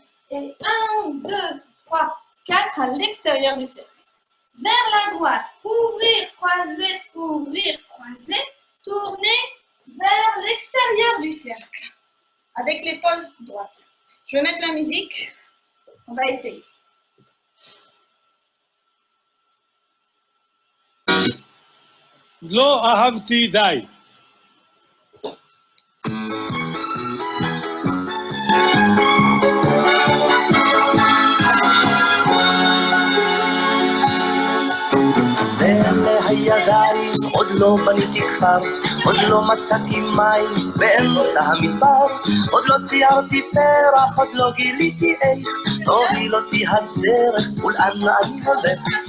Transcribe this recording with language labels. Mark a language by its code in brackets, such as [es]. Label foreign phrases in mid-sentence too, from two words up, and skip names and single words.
[fr] Et 1, 2, 3, 4 à l'extérieur du cercle. Vers la droite, ouvrir, croiser, tourner vers l'extérieur du cercle. Avec l'épaule droite. Je vais mettre la musique. On va essayer. [he] לא אהבתי די. הידיים עוד לא בניתי כפר, עוד לא מצאתי מים באמצע המדבר, עוד לא ציירתי פרח, עוד לא גיליתי איך תוביל אותי הדרך ולאן אני הולך.